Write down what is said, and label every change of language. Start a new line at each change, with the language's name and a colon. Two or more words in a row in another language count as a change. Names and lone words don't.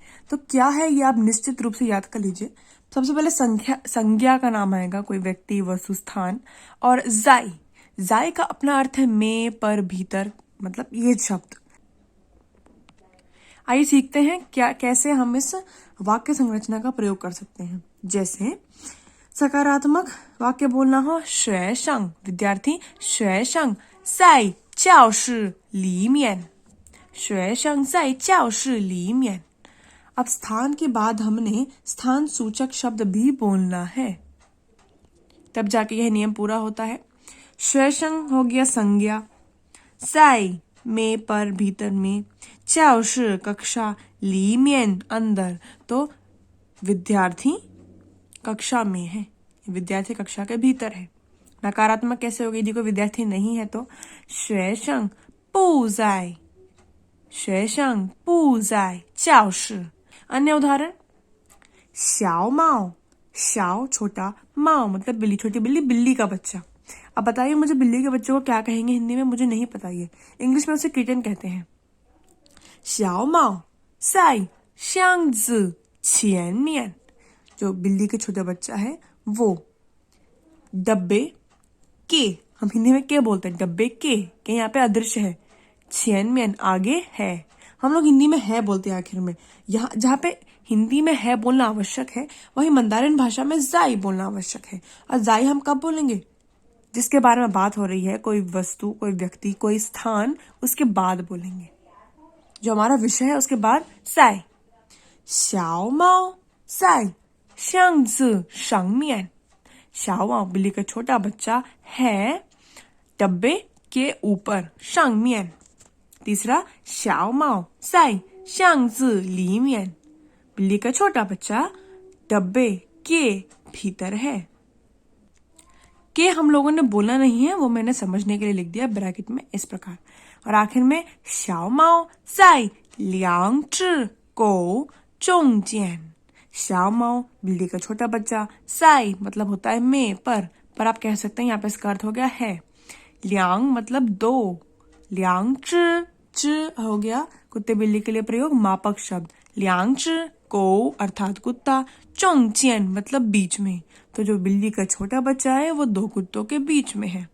Hindi: तो क्या है ये आप निश्चित रूप से याद कर लीजिए। सबसे पहले संज्ञा का नाम आएगा, कोई व्यक्ति वस्तु स्थान। और जाई, जाई का अपना अर्थ है में, पर, भीतर, मतलब ये शब्द। आइए सीखते हैं क्या कैसे हम इस वाक्य संरचना का प्रयोग कर सकते हैं। जैसे सकारात्मक वाक्य बोलना हो,
Chinese: 学生 विद्यार्थी, 学生在教室里面，学生在教室里面।
Hindi: अब स्थान के बाद हमने स्थान सूचक शब्द भी बोलना है, तब जाके यह नियम पूरा होता है। 学生 हो गया संज्ञा, 在 में, पर, भीतर में, 教室 कक्षा, 里面 अंदर, तो विद्यार्थी कक्षा में है, विद्यार्थी कक्षा के भीतर है। नकारात्मक कैसे होगी? यदि कोई विद्यार्थी नहीं है तो
Chinese: 学生不在，学生不在教室।
Hindi: अन्य उदाहरण, 小猫, 小 छोटा, 猫 मतलब बिल्ली, छोटी बिल्ली, बिल्ली का बच्चा। अब बताइए मुझे बिल्ली के बच्चे को क्या कहेंगे हिंदी में, मुझे नहीं पता ये। इंग्लिश में उसे किटन कहते हैं।
Chinese: 小猫在箱子前面,
Hindi: जो बिल्ली के छोटा बच्चा है वो डब्बे के, हम हिंदी में के बोलते हैं, डब्बे के यहाँ पे अदृश्य है, छेनमेन आगे है। हम लोग हिंदी में है बोलते हैं आखिर में। यहाँ जहाँ पे हिंदी में है बोलना आवश्यक है, वही मंदारिन भाषा में जाई बोलना आवश्यक है। और जाई हम कब बोलेंगे? जिसके बारे में बात हो रही है, कोई वस्तु, कोई व्यक्ति, कोई स्थान, उसके बाद बोलेंगे। जो हमारा विषय है उसके बाद साई।
Chinese: 小猫在箱子上面，
Hindi: 小猫 बिल्ली का छोटा बच्चा है डब्बे के ऊपर,
Chinese: 上面। तीसरा, 小猫在箱子里面,
Hindi: बिल्ली का छोटा बच्चा डब्बे के भीतर है। के हम लोगों ने बोला नहीं है, वो मैंने समझने के लिए लिख दिया ब्रैकेट में इस प्रकार। और आखिर में
Chinese: 小猫在两只狗中间,
Hindi: 小猫 बिल्ली का छोटा बच्चा, 在 मतलब होता है में, पर आप कह सकते हैं यहाँ पे इसका अर्थ हो गया है। 两 मतलब दो, 两只 हो गया कुत्ते बिल्ली के लिए प्रयोग, मापक शब्द। 两只 को अर्थात कुत्ता, 中间 मतलब बीच में, तो जो बिल्ली का छोटा बच्चा है वो दो कुत्तों के बीच में है।